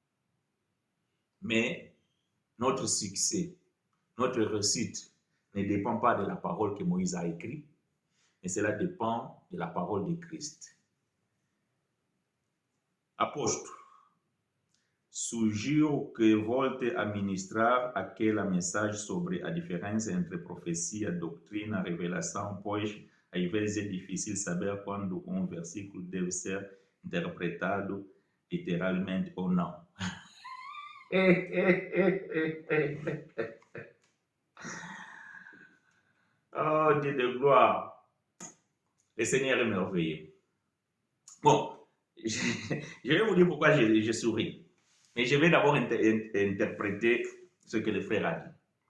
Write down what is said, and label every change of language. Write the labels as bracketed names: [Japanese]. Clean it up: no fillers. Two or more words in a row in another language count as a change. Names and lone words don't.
[French] Mais notre succès, notre réussite ne dépend pas de la parole que Moïse a écrite, mais cela dépend de la parole de Christ. [Portuguese] Apôtre, suggiro que volte a ministrar aquele mensagem sobre a diferença entre profecia, doutrina e revelação, pois às vezes é difícil saber quando um versículo deve ser interpretado literalmente ou não. [French] Oh Dieu de gloire, le Seigneur est merveilleux. Bon, je vais vous dire pourquoi je souris. Mais je vais d'abord interpréter ce que le frère a dit.